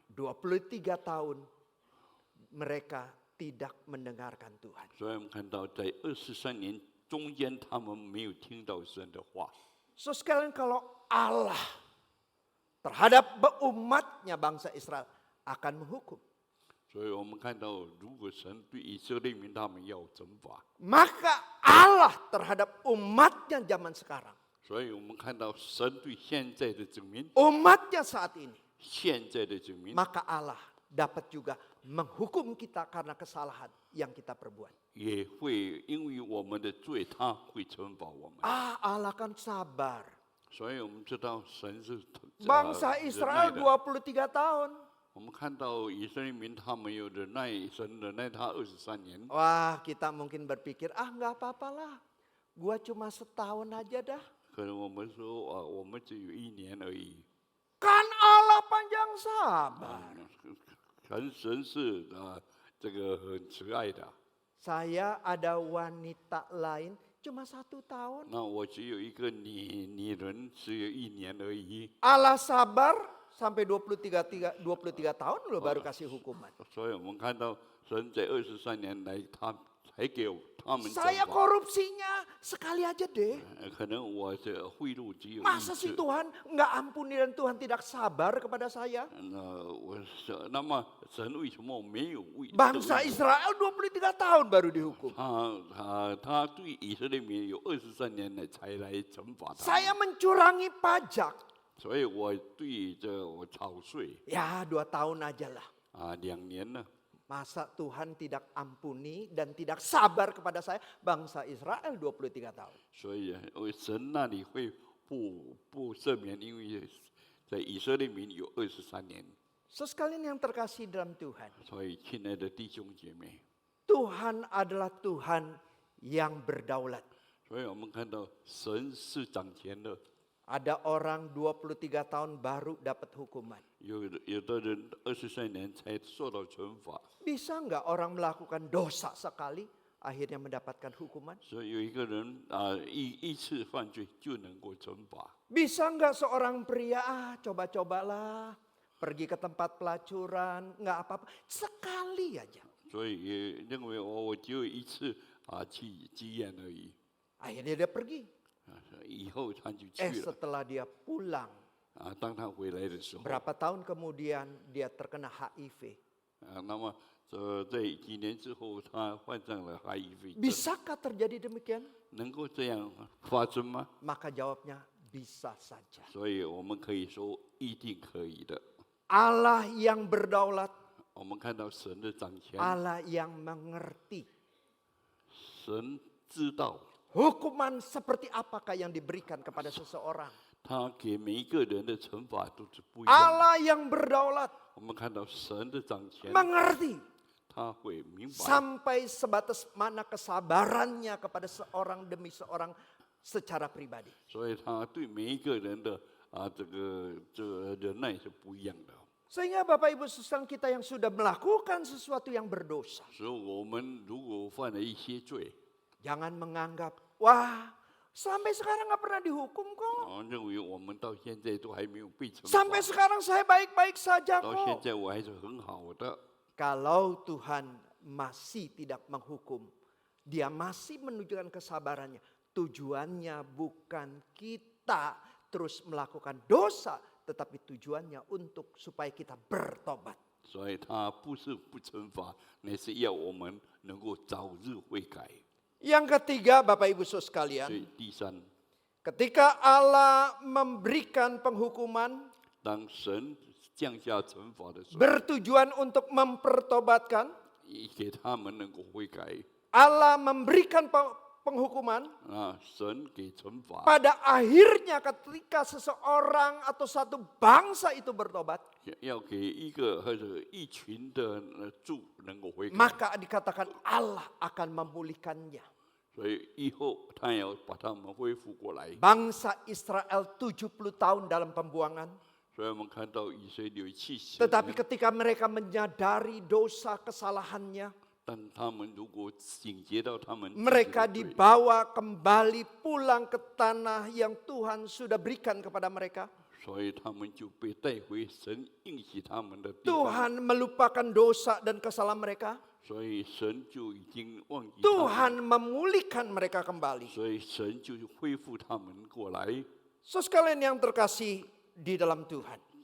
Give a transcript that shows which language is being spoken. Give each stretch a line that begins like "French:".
Indonesian: 23 tahun mereka tidak mendengarkan Tuhan.
Chinese: 所以我们看到，在23年中间，他们没有听到神的话。
Indonesian: So sekalian kalau Allah terhadap umatnya bangsa Israel akan menghukum.
Chinese: 所以我们看到，如果神对以色列民他们要惩罚，
Indonesian: Maka Allah terhadap umatnya zaman sekarang.
Chinese: 所以我们看到神对现在的子民，
Indonesian: Umatnya saat ini.
Chinese: 现在的子民，
Indonesian: Maka Allah dapat juga menghukum kita karena kesalahan yang kita perbuat.
Chinese: 也会因为我们的罪，他会惩罚我们。
Indonesian: Allah kan sabar.
Chinese: 所以我们知道神是
Indonesian: Bangsa
Chinese: 忍耐的。
Indonesian: 23 tahun.
Chinese: 我们看到以色列民他们有忍耐，神忍耐他23年。
Indonesian: Wah, kita mungkin berpikir, nggak apa-apalah. Gua cuma setahun aja dah.
Chinese: 可能我们说我们只有1年而已。
Indonesian: Kan Allah panjang sabar.
Chinese: 神是这个很慈爱的。
Indonesian: Saya ada wanita lain cuma 1 tahun.
Chinese: 那我只有一个女人，只有1年而已。
Indonesian: Allah sabar sampai 23 tahun loh baru kasih hukuman.
Chinese: 所以我们看到神在23年来，他才给他们惩
Indonesian: Saya
Chinese: 罚。
Indonesian: korupsinya sekali aja deh.
Chinese: 可能我的贿赂只有
Indonesian: Masa
Chinese: 1
Indonesian: sih
Chinese: 次。
Indonesian: Tuhan nggak ampuni dan Tuhan tidak sabar kepada saya?
Chinese: 那么神为什么没有为
Indonesian: Bangsa Israel 23 tahun baru dihukum.
Chinese: 他对以色列民有23年才来惩罚他。
Indonesian: Saya mencurangi pajak.
Chinese: 所以我对我草税
Indonesian: Ya 2 tahun aja lah.
Chinese: 2年了。
Indonesian: Masa Tuhan tidak ampuni dan tidak sabar kepada saya, bangsa Israel 23 tahun.
Chinese: 所以神那里会不赦免，因为在以色列民有23年。
Indonesian: Sekalian yang terkasih dalam Tuhan.
Chinese: 所以亲爱的弟兄姐妹，
Indonesian: Tuhan adalah Tuhan yang berdaulat.
Chinese: 所以我们看到神是掌权的。
Indonesian: Ada orang 23 tahun baru dapat hukuman.
Chinese: 有的人23年才受到惩罚，
Indonesian: Bisa nggak orang melakukan dosa sekali akhirnya mendapatkan hukuman?
Chinese: 所以有一个人一次犯罪就能够惩罚。
Indonesian: Bisa nggak seorang pria coba-cobalah pergi ke tempat pelacuran, nggak apa-apa, sekali aja.
Chinese: 所以也认为我只有1次去妓院而已，
Indonesian: Akhirnya dia pergi.
Chinese: 以后他就去了。
Indonesian: Setelah dia pulang,
Chinese: 当他回来的时候，
Indonesian: berapa tahun kemudian dia terkena HIV.
Chinese: 那么在几年之后，他患上了HIV 症，
Indonesian: Bisakah terjadi demikian?
Chinese: 能够这样发生吗？
Indonesian: Maka jawabnya bisa saja.
Chinese: 所以我们可以说一定可以的。
Indonesian: Allah yang berdaulat,
Chinese: 我们看到神的掌权，
Indonesian: Allah yang mengerti
Chinese: 神知道
Indonesian: hukuman seperti apakah yang diberikan kepada seseorang.
Chinese: 他给每一个人的惩罚都是不一样的。
Indonesian: Allah yang berdaulat
Chinese: 我们看到神的掌权，
Indonesian: mengerti
Chinese: 他会明白，
Indonesian: sampai sebatas mana kesabarannya kepada seorang demi seorang secara pribadi.
Chinese: 所以他对每一个人的这个忍耐是不一样的。
Indonesian: Sehingga Bapak Ibu Saudara kita yang sudah melakukan sesuatu yang berdosa,
Chinese: 所以我们如果犯了一些罪，
Indonesian: jangan menganggap, wah sampai sekarang nggak pernah dihukum kok.
Chinese: 认为我们到现在都还没有被惩
Indonesian: Sampai
Chinese: 罚，
Indonesian: sekarang saya baik-baik saja
Chinese: 到现
Indonesian: kok.
Chinese: 在我还是很好的。
Indonesian: Kalau Tuhan masih tidak menghukum, Dia masih menunjukkan kesabarannya. Tujuannya bukan kita terus melakukan dosa, tetapi tujuannya untuk supaya kita bertobat.
Chinese: 所以他不是不惩罚，乃是要我们能够早日悔改。
Indonesian: Yang ketiga, Bapak Ibu Saudara sekalian,
Chinese: 以第三，
Indonesian: ketika Allah memberikan penghukuman
Chinese: 当神降下惩罚的时候，
Indonesian: bertujuan untuk mempertobatkan,
Chinese: 给他们能够悔改，
Indonesian: Allah memberikan penghukuman
Chinese: 神给惩罚，
Indonesian: pada akhirnya ketika seseorang atau satu bangsa itu bertobat,
Chinese: 要给一个或者一群的主能够悔改，
Indonesian: maka dikatakan Allah akan memulihkannya.
Chinese: 所以以后他要把他们恢复过来。
Indonesian: Bangsa Israel 70 tahun dalam pembuangan,
Chinese: 所以我们看到以色列70
Indonesian: tetapi
Chinese: 年，
Indonesian: ketika mereka menyadari dosa kesalahannya,
Chinese: 但他们如果警觉到他们自己的
Indonesian: mereka
Chinese: 罪，
Indonesian: dibawa kembali pulang ke tanah yang Tuhan sudah berikan kepada mereka.
Chinese: 所以他们就被带回神应许他们的地方。
Indonesian: Tuhan melupakan dosa dan kesalahan mereka.
Chinese: 所以神就已经忘记他们，
Indonesian: Tuhan memulihkan mereka kembali.
Chinese: 所以神就恢复他们过来。
Indonesian: So sekalian yang terkasih di dalam Tuhan.